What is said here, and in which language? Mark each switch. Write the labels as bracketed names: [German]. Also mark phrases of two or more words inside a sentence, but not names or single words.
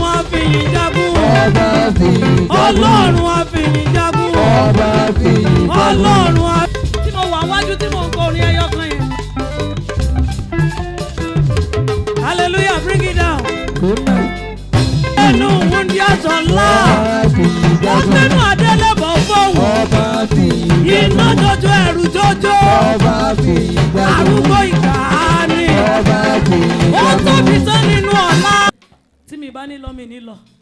[Yoruba] fìyìn jagun. Ọba fìyìn jagun. Ọlọ́run á fìyìn jagun. Ọba fìyìn jagun. Ọlọ́run á. Tí mo wà wájú tí mo ń kọ orin ẹyọ kan yẹn. [English] Hallelujah, bring it down. [Yoruba] Amen. Ẹnu wúndí àtọ̀lá. Ọba fìyìn Ó jagun. tẹnu Adélébọ̀ fọ́hùn. Ọba fìyìn Iná jagun. jojo, ẹ̀rù jojo. Ọba fìyìn jagun. Arúgbó ìgbàanì. Ọba fìyìn Ó jagun. tóbi tán nínú ọlá. Tí mi bá ní lọ, mi ní lọ.